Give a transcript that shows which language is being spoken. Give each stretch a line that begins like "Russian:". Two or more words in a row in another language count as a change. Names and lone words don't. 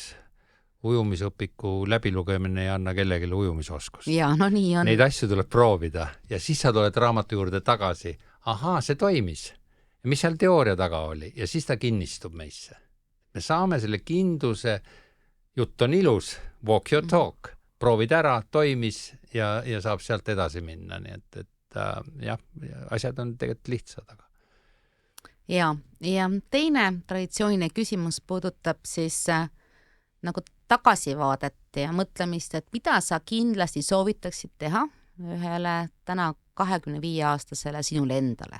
Estonian: Ujumisõpiku läbilugemine ei anna kellelegi ujumisoskust. Ja, no nii on. Neid asju tuleb proovida ja siis sa tuled raamatu juurde tagasi. Ahaa, see toimis. Ja mis seal teooria taga oli? Ja siis ta kinnistub meisse. Me saame selle kindluse, jutt on ilus,
English: walk your talk,
Estonian: proovid ära, toimis ja saab sealt edasi minna. Nii et jah, asjad on tegelikult lihtsad. Aga. Ja teine traditsiooniline küsimus puudutab siis nagu tagasivaadet ja mõtlemist, et mida sa kindlasti soovitaksid teha ühele täna 25-aastasele sinule endale.